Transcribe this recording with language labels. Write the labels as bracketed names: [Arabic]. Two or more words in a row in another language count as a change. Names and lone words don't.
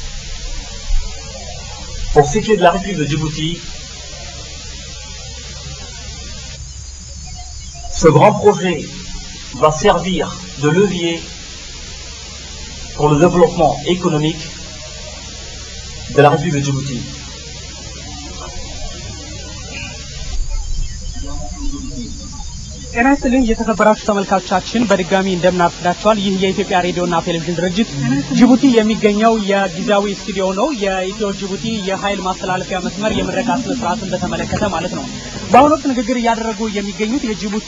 [French] Pour ce qui est de la République de Djibouti, ce grand projet va servir de levier pour le développement économique de la République de Djibouti. [Amharic] ጤና ይስጥልኝ የተከበራችሁ ተመልካቾቻችን በድጋሚ እንደምናርፍዳችኋል። ይህ የኢትዮጵያ ሬዲዮና ቴሌቪዥን ድርጅት ጅቡቲ የሚገኘው የጊዜያዊ ስቱዲዮ ነው። የኢትዮ ጅቡቲ የኃይል ማስተላለፊያ መስመር የምረቃ ስነ ስርዓትን በተመለከተ ማለት ነው። በአሁኑ ወቅት ንግግር እያደረጉ የሚገኙት የጅቡቲ